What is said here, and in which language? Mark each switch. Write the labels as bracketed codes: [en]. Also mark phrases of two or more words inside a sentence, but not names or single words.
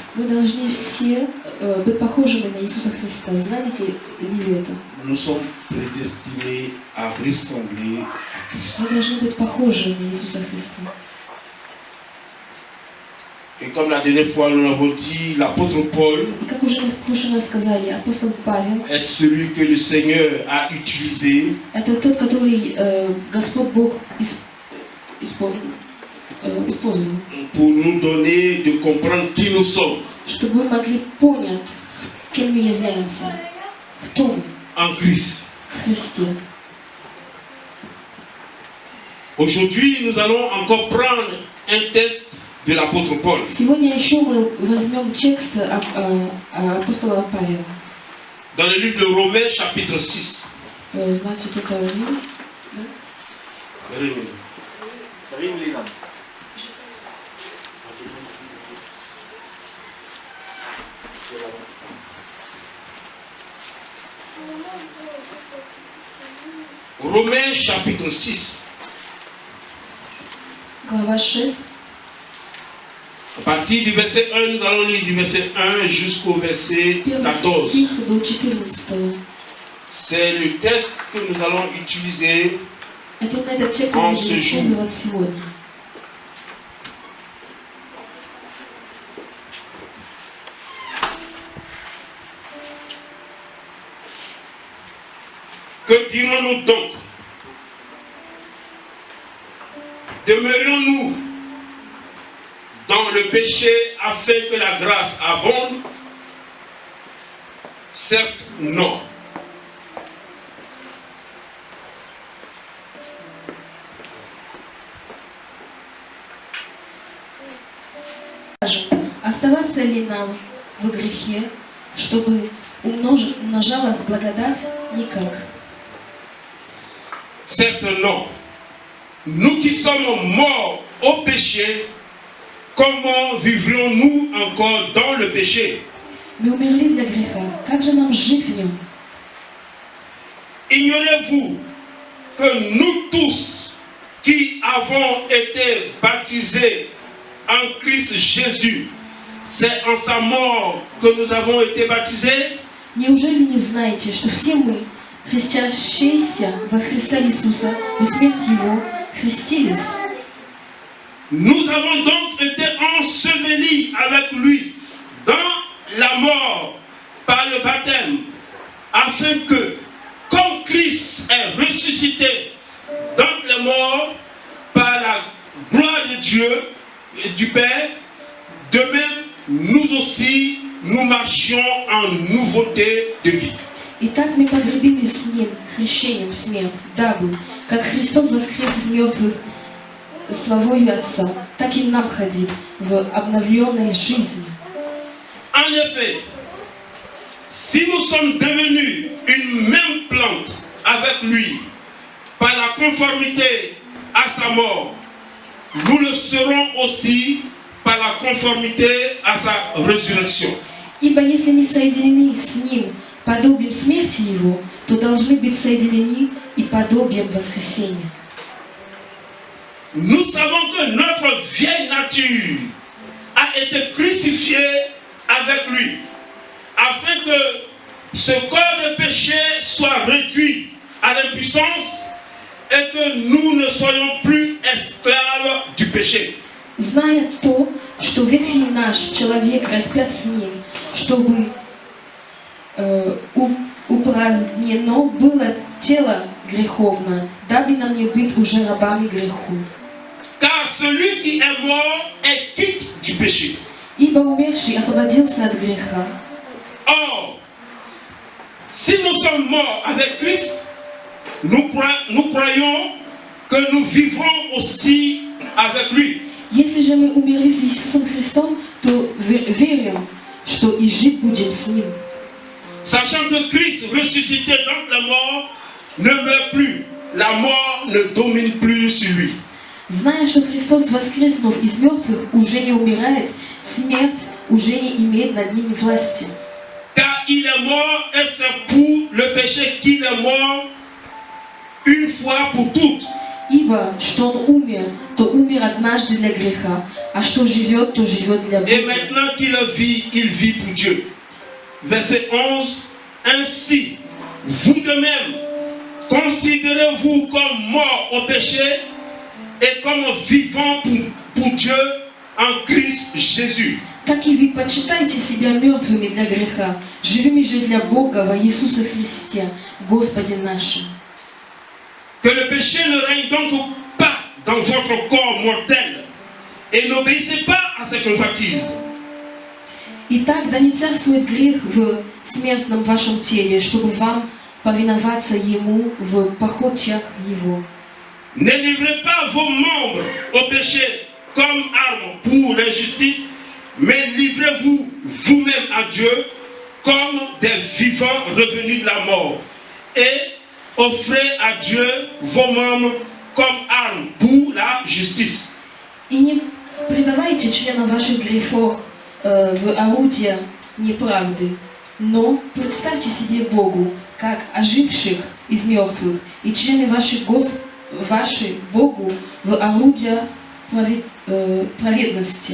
[ru] Мы должны все быть похожими на Иисуса Христа. Знаете ли вы это? [fr] Nous sommes prédestinés à ressembler à Christ. [ru] Мы должны быть похожи на Иисуса Христа. [fr] Et comme la dernière fois nous l'avons dit, l'apôtre Paul [ru] И как уже в прошлый раз сказали, апостол Павел [fr] est celui que le Seigneur a utilisé [ru] это тот, который Господь Бог использовал, [fr] pour nous donner de comprendre qui nous sommes [ru] чтобы мы могли понять, кем мы являемся, кто мы [fr] en Christ. [ru] в Христе. [fr] Aujourd'hui, nous allons encore prendre un texte de l'apôtre Paul. [ru] Сегодня еще мы возьмем текст апостола Павла. [fr] Dans le livre de Romains, chapitre 6. [ru] Значит, это Рим, да? Римлянам. [fr] Romains, chapitre 6. [ru] Глава 6. [fr] À partir du verset 1, nous allons lire du verset 1 jusqu'au verset 14. [ru] Стих до 14. [fr] C'est le texte que nous allons utiliser. [ru] Это именно этот текст мы будем использовать сегодня. [fr] Que dirons-nous donc? Demeurions-nous dans le péché afin que la grâce abonde? Certes, non. [ru] Оставаться ли нам в грехе, чтобы умножалась благодать? Никак. [fr] Certes, non. Nous qui sommes morts au péché, comment vivrions-nous encore dans le péché? [ru] Мы умерли для греха. Как же нам жить в нем? [fr] Ignorez-vous que nous tous qui avons été baptisés en Christ Jésus, c'est en sa mort que nous avons été baptisés? [ru] Неужели не знаете, что все мы, христящиеся во Христа Иисуса, в смерть Его, христились? [fr] Nous avons donc été ensevelis avec lui dans la mort par le baptême, afin que, comme Christ est ressuscité dans les morts par la gloire de Dieu et du Père, de même nous aussi nous marchions en nouveauté de vie. [ru] Итак, мы погребились с Ним хрещением в смерть, дабы, как Христос воскрес из мертвых славою Отца, так и нам ходить в обновленной жизни. [fr] En effet, si nous sommes devenus une même plante avec lui par la conformité à sa mort, nous le serons aussi par la conformité à sa résurrection. [ru] Ибо если мы соединены с Ним подобием смерти Его, то должны быть соединены и подобием воскресения. [fr] Nous savons que notre vieille nature a été crucifiée avec lui, afin que ce corps de péché soit réduit à l'impuissance et que nous ne soyons plus esclaves du péché. [ru] Зная то, что ветхий наш человек распят с ним, чтобы упразднено было тело греховное, дабы нам не быть уже рабами греху. [fr] Car celui qui est mort est quitte du péché. [ru] Ибо умерший освободился от греха. [fr] Or, si nous sommes morts avec Christ, nous croyons que nous vivrons aussi avec lui. [ru] Если же мы умерли с Иисусом Христом, то верим, что и жить будем с Ним. [fr] Sachant que Christ ressuscité d'entre les morts ne meurt plus, la mort ne domine plus sur lui. [ru] Зная, что Христос, воскреснув из мертвых, уже не умирает, смерть уже не имеет над ними власти. [fr] Car il est mort et c'est pour le péché qu'il est mort une fois pour toutes. [ru] Ибо, что Он умер, то умер однажды для греха, а что живет, то живет для [fr] Et [ru] Бога. [fr] maintenant qu'il vit, il vit pour Dieu. Verset 11. Ainsi, vous de même, considérez-vous comme morts au péché et comme vivants pour Dieu en Christ Jésus. [ru] Так и вы почитайте себя мертвыми для греха, живыми же для Бога во Иисусе Христе, Господе нашим. [fr] Que le péché ne règne donc pas dans votre corps mortel et n'obéissez pas à ses convoitises. [ru] Итак, да не царствует грех в смертном вашем теле, чтобы вам повиноваться Ему в похотях Его. [fr] Ne livrez pas vos membres au péché comme armes pour l'injustice, mais livrez-vous vous-même à Dieu comme des vivants revenus de la mort. Et offrez à Dieu vos membres comme armes pour la justice. [ru] И не предавайте членов ваших грехов в орудия неправды, но представьте себе Богу, как оживших из мертвых, и члены ваши Богу в орудия праведности.